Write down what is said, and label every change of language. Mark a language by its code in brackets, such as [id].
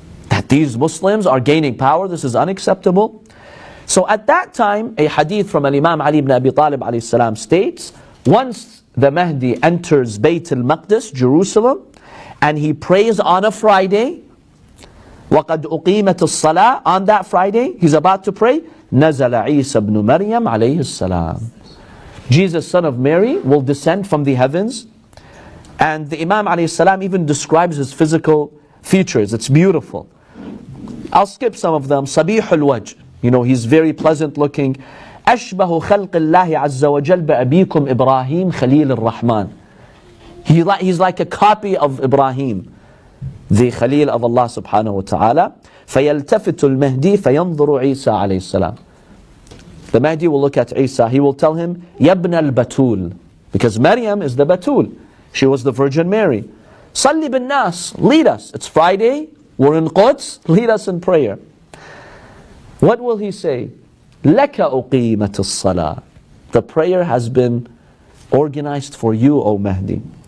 [en] That these Muslims are gaining power, this is unacceptable. So at that time, a hadith from Imam Ali ibn Abi Talib alayhi salam states, once the Mahdi enters Bayt al-Maqdis, Jerusalem, and he prays on a Friday, [ar] وَقَدْ أُقِيمَتِ الصَّلَاةِ, [en] on that Friday, he's about to pray, [ar] نَزَلَ عِيسَى بْنُ مَرْيَمَ عَلَيْهِ السَّلَامِ. [en] Jesus, son of Mary, will descend from the heavens. And the Imam alayhi salam even describes his physical features. It's beautiful. I'll skip some of them. Sabih al-wajh, he's very pleasant looking. [ar] أشبه خلق الله عز وجل بأبيكم إبراهيم خليل الرحمن. [en] He's like a copy of Ibrahim, the Khalil of Allah subhanahu wa ta'ala. [ar] فيلتفت المهدي فينظر عيسى عليه السلام. [en] The Mahdi will look at Isa. He will tell him, [ar] يَبْنَ الْبَتُولِ, [en] because Maryam is the Batul. She was the Virgin Mary. [ar] صَلِّ بِالنَّاسِ, [en] lead us. It's Friday, we're in Quds, lead us in prayer. What will he say? [ar] لَكَ أُقِيمَتِ الصَّلَاةِ, [en] the prayer has been organized for you, O Mahdi.